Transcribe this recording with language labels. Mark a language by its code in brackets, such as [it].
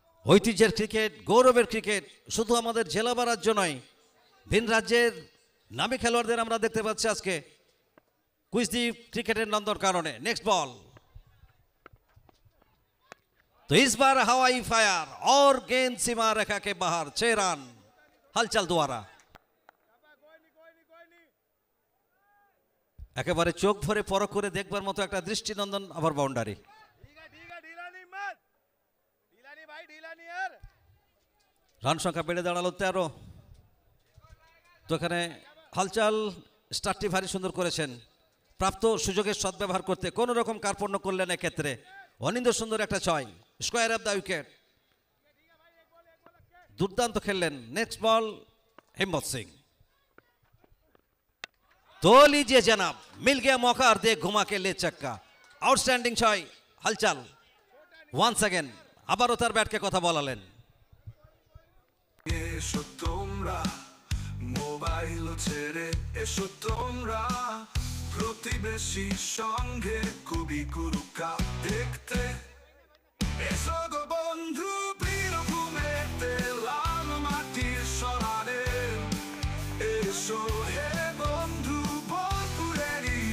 [bn] ঐতিহ্যের ক্রিকেট, গৌরবের ক্রিকেট, শুধু আমাদের জেলা বা রাজ্য নয়, ভিন রাজ্যের নামী খেলোয়াড়দের আমরা দেখতে পাচ্ছি আজকে কুইজদ্বীপ ক্রিকেটের নন্দনকাননে। [en] next ball, [hi] तो इस बार हवाई फायर और गेंद सीमा रेखा के बाहर। 6 रन हलचल द्वारा। [bn] একেবারে চোখ ভরে পরখ করে দেখবার মতো একটা দৃষ্টিনন্দন আবার বাউন্ডারি। রান সংখ্যা বেড়ে দাঁড়ালো 13। তো এখানে হালচাল স্টার্টটি ভারী সুন্দর করেছেন, প্রাপ্ত সুযোগের সদ্ব্যবহার করতে কোনো রকম কার্পণ্য করলেন। এক্ষেত্রে অনিন্দ সুন্দর একটা 6, স্কোয়ার অফ দ্য উইকেট। দুর্দান্ত খেললেন। [en] Next ball Himmat Singh. [hi] तो लीजिए जनाब, मिल गया मौका और देख घुमा के ले चक्का। आउटस्टैंडिंग छय हलचल। [en] once again [bn] আবারও তার ব্যাটকে কথা বলালেন। এসো তোমরা মোবাইল ছেড়ে এসো তোমরা প্রতিবেশী সঙ্গে কবি গুরু কাপ দেখতে এসো গো বন্ধু বীরভূমেতে লাল মাটির সরারে এসো হে বন্ধু বোলপুরেরই